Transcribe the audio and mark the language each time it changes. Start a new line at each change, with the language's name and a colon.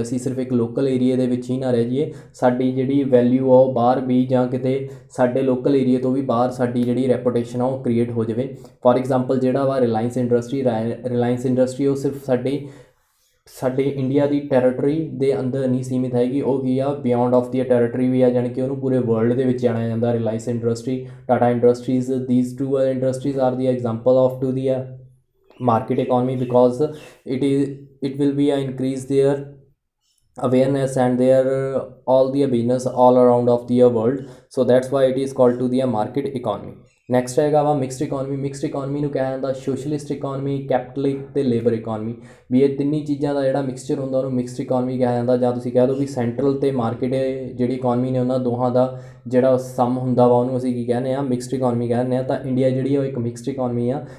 Punjabi: ਅਸੀਂ ਸਿਰਫ ਇੱਕ ਲੋਕਲ ਏਰੀਏ ਦੇ ਵਿੱਚ ਹੀ ਨਾ ਰਹਿ ਜਾਈਏ, ਸਾਡੀ ਜਿਹੜੀ ਵੈਲਿਊ ਆ ਉਹ ਬਾਹਰ ਵੀ, ਜਾਂ ਕਿਤੇ ਸਾਡੇ ਲੋਕਲ ਏਰੀਏ ਤੋਂ ਵੀ ਬਾਹਰ ਸਾਡੀ ਜਿਹੜੀ ਰੈਪੂਟੇਸ਼ਨ ਆ ਉਹ ਕ੍ਰੀਏਟ ਹੋ ਜਾਵੇ। ਫੋਰ ਐਗਜ਼ਾਮਪਲ ਜਿਹੜਾ ਵਾ ਰਿਲਾਇੰਸ ਇੰਡਸਟਰੀ ਉਹ ਸਿਰਫ ਸਾਡੇ ਇੰਡੀਆ ਦੀ ਟੈਰੀਟਰੀ ਦੇ ਅੰਦਰ ਨਹੀਂ ਸੀਮਿਤ ਹੈਗੀ, ਉਹ ਕੀ ਆ,
English: beyond of the territory
Punjabi: ਵੀ ਆ, ਜਾਣੀ ਕਿ ਉਹਨੂੰ ਪੂਰੇ ਵਰਲਡ ਦੇ ਵਿੱਚ ਜਾਣਿਆ ਜਾਂਦਾ।
English: Reliance industry, Tata industries, these two industries are the example of to the market economy, because it will be increase their awareness and their all the business all around of the world, so that's why it is called to the market economy।
Punjabi: Next ਹੈਗਾ ਵਾ mixed economy. Mixed economy ਨੂੰ ਕਿਹਾ ਜਾਂਦਾ socialist economy, capitalist ਅਤੇ labour economy. ਵੀ ਇਹ ਤਿੰਨੀ ਚੀਜ਼ਾਂ ਦਾ ਜਿਹੜਾ mixture ਹੁੰਦਾ ਉਹਨੂੰ ਮਿਕਸਡ ਇਕੋਨਮੀ ਕਿਹਾ ਜਾਂਦਾ। ਜਾਂ ਤੁਸੀਂ ਕਹਿ ਦਿਓ ਵੀ ਸੈਂਟਰਲ ਅਤੇ ਮਾਰਕੀਟ ਜਿਹੜੀ ਇਕੋਨਮੀ ਨੇ ਉਹਨਾਂ ਦੋਹਾਂ ਦਾ ਜਿਹੜਾ ਸਮ ਹੁੰਦਾ ਵਾ ਉਹਨੂੰ ਅਸੀਂ ਕੀ ਕਹਿੰਦੇ ਹਾਂ, ਮਿਕਸਡ ਇਕੋਨਮੀ ਕਹਿੰਦੇ ਹਾਂ। ਤਾਂ ਇੰਡੀਆ ਜਿਹੜੀ ਉਹ ਇੱਕ ਮਿਕਸਡ ਇਕੋਨਮੀ ਆ।